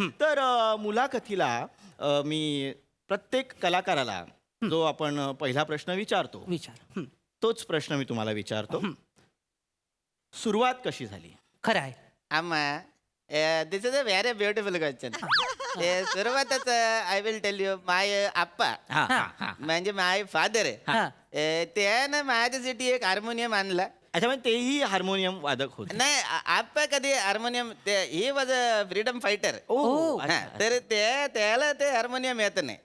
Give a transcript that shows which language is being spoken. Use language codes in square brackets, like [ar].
[mr] तर मुलाखतीला मी प्रत्येक कलाकाराला जो आपण पहिला प्रश्न विचारतो विचार. तोच प्रश्न मी तुम्हाला विचारतो. सुरुवात कशी झाली? खरं आहे. [en] Amma, this is a very beautiful question. [mr] सुरुवातच [en] I will tell you my आप्पा [mr] म्हणजे [en] my father [mr] हा. त्यानं माझ्यासाठी एक हार्मोनियम आणला. अच्छा, म्हणजे तेही हार्मोनियम वादक होते. नाही आप्पा कधी harmonium [en] He was a freedom fighter. ओ. [mr] तर त्याला ते हार्मोनियम येत नाही.